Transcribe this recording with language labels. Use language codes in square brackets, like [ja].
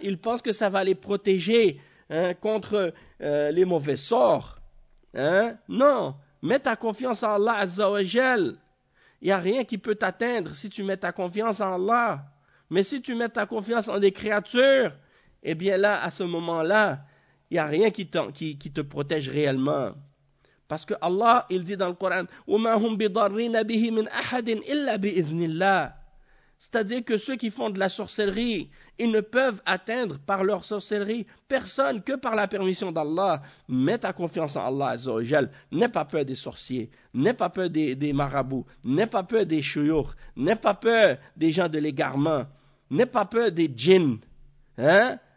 [fr] Ils pensent que ça va les protéger, hein, contre les mauvais sorts. Hein? Non, mets ta confiance en Allah Azza wa Jal. Il n'y a rien qui peut t'atteindre si tu mets ta confiance en Allah. Mais si tu mets ta confiance en des créatures, eh bien là, à ce moment-là, il n'y a rien qui te protège réellement. Parce que Allah, il dit dans le Coran: [ar] وَمَا هُمْ بِضَرِّينَ بِهِ مِنْ أَحَدٍ إِلَّا بِإِذْنِ اللَّهِ. [fr] C'est-à-dire que ceux qui font de la sorcellerie, ils ne peuvent atteindre par leur sorcellerie personne que par la permission d'Allah. Mets ta confiance en Allah Azza wa Jal. N'aie pas peur des sorciers. N'aie pas peur des marabouts. N'aie pas peur des chouyours. N'aie pas peur des gens de l'égarement. N'aie pas peur des djinns. Hein?